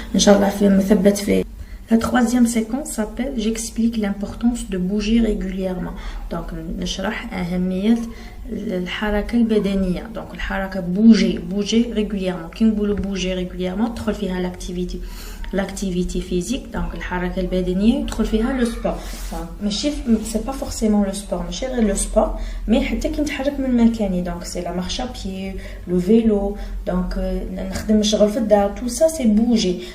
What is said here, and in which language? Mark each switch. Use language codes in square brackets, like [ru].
[fr] Inch'Allah, la troisième séquence s'appelle j'explique l'importance de bouger régulièrement. [ar] Donc نشرح أهمية الحركة البدنية. [fr] donc الحركة bouger régulièrement. [ar] كي نقولوا [fr] bouger régulièrement [ar] تدخل فيها [fr] l'activité physique. [ar] donc الحركة البدنية يدخل فيها le sport. [fr] ماشي c'est pas forcément le sport، [ar] ماشي غير [fr] le sport، mais [ar] حتى كي نتحرك من مكاني. [fr] donc c'est la marche à pied، le vélo، donc [ar] نخدم نشغل في الدار، [fr] tout ça c'est bouger.